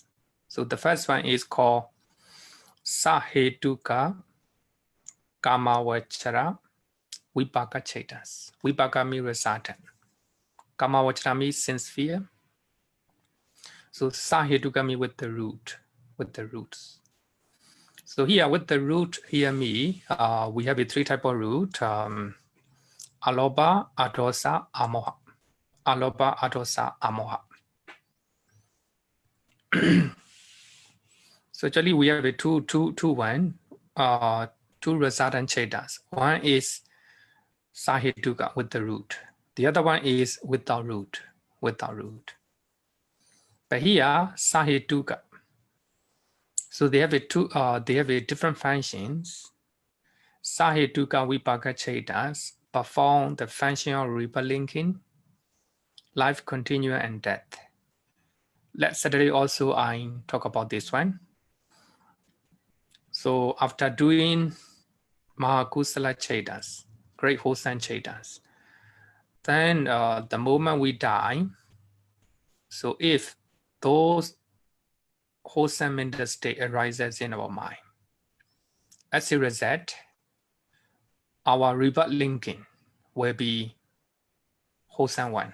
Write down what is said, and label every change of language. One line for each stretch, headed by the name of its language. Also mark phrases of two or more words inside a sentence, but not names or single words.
English: So the first one is called
Punjabi: Sahetuka Kamavachara Vipaka chetas.
English: Vipaka means resultant. Kamavachara means sincere. So Sahetuka means with the root, with the roots. So here with the root, we have a three type of root.
Punjabi: Aloba, adosa, amoha. Aloba, adosa, amoha.
English: So actually we have a two resultant chetas. One is Sahetuka with the root. The other one is without root. But here Sahetuka. So they have a different functions.
Punjabi: Sahetuka Vipaka chetas
English: perform the function of rebirth, life continuum, and death. Last Saturday also I talk about this one. So after doing
Punjabi: Mahakusala chetas,
English: great wholesome chetas, then the moment we die, so if those wholesome mental state arises in our mind, as a result, our rebirth linking will be wholesome one.